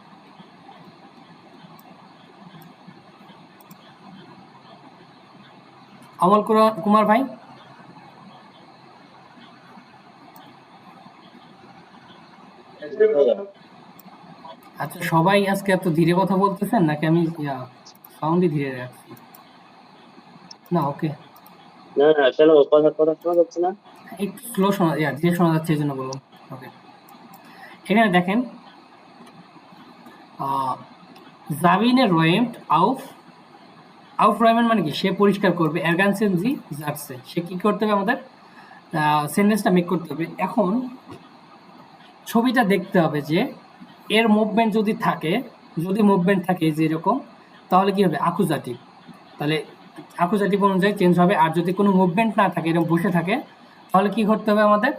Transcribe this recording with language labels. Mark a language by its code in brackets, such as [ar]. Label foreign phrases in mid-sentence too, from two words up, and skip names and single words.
[bn] অমল কুমার ভাই, আচ্ছা সবাই আজকে এত ধীরে কথা বলতেছেন নাকি আমি সাউন্ডই ধীরে রাখছি? না, ওকে, না না কেন কথা কথা শোনা যাচ্ছে না? একটু স্লো শোনা, ধীরে শোনা যাচ্ছে এই জন্য বললাম। ওকে, এখানে দেখেন Sabine [de] räumt auf aufräumen [bn] মানে কি? সে পরিষ্কার করবে। [de] ergänzen sie Sätze, [bn] সে কি করতে হবে আমাদের? সেন্টেন্সটা মেক করতে হবে। এখন ছবিটা দেখতে হবে যে এর মুভমেন্ট যদি থাকে, যে এরকম, তাহলে কি হবে? অ্যাকুজাটিভ। তাহলে অ্যাকুজাটিভ অনুযায়ী চেঞ্জ হবে। আর যদি কোনো মুভমেন্ট না থাকে, এরকম বসে থাকে, তাহলে কি করতে হবে আমাদের?